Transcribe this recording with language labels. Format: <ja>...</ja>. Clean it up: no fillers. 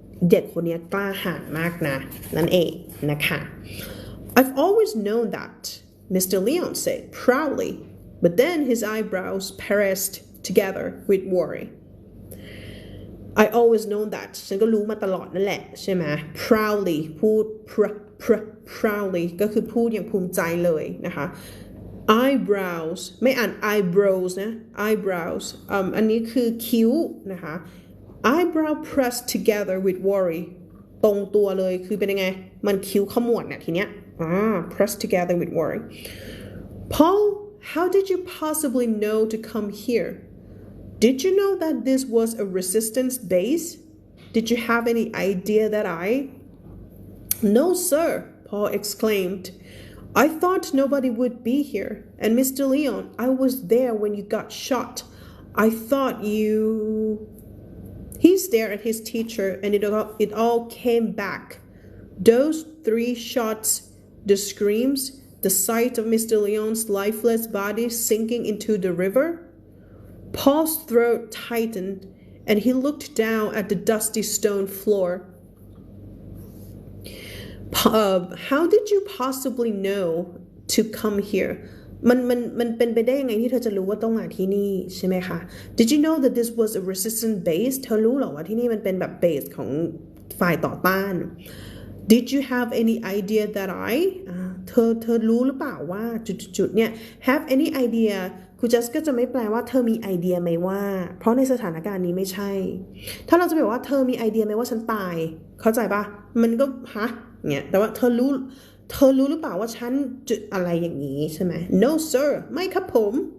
<th>เด็กคนนี้กล้าหาญมากนะนั่นเองนะคะ</th> <en>I've always known that, Mr. Leon said proudly, but then his eyebrows pressed together with worry. I always known that</en> <th>ฉันก็รู้มาตลอดนั่นแหละใช่ไหม proudly พูด proudly ก็คือพูดอย่างภูมิใจเลยนะคะ eyebrows ไม่อ่าน eyebrows นะ eyebrows อันนี้คือคิ้วนะคะ</th> <en>eyebrow pressed together with worry</en> <th>ตรงตัวเลยคือเป็นยังไงมันคิ้วขมวดเนี่ยทีเนี้ย</th> <en>pressed together with worry. Paul, how did you possibly know to come here? Did you know that this was a resistance base? Did you have any idea that No, sir, Paul exclaimed. I thought nobody would be here. And Mr. Leon, I was there when you got shot. I thought you... He stared at his teacher and it all came back. Those 3 shots, the screams, the sight of Mr. Leon's lifeless body sinking into the river. Paul's throat tightened and he looked down at the dusty stone floor. How did you possibly know to come here?</en> <th>มันเป็นไปได้ยังไงที่เธอจะรู้ว่าต้องมาที่นี่ใช่ไหมคะ</th> <en>Did you know that this was a resistance base?</en> <th>เธอรู้หรอว่าที่นี่มันเป็นแบบเบสของฝ่ายต่อต้าน</th> <en>Did you have any idea that</en> <th>เธอรู้หรือเปล่าว่าจุดเนี่ย</th> <en>have any idea</en> <th>ครูจัสก็จะไม่แปลว่าเธอมีไอเดียไหมว่าเพราะในสถานการณ์นี้ไม่ใช่ถ้าเราจะบอกว่าเธอมีไอเดียไหมว่าฉันตายเข้าใจปะมันก็เนี่ยแต่ว่าเธอรู้หรือเปล่าว่าฉันจุดอะไรอย่างนี้ใช่ไหม</th> <en>no sir</en> <th>ไม่ครับผม</th>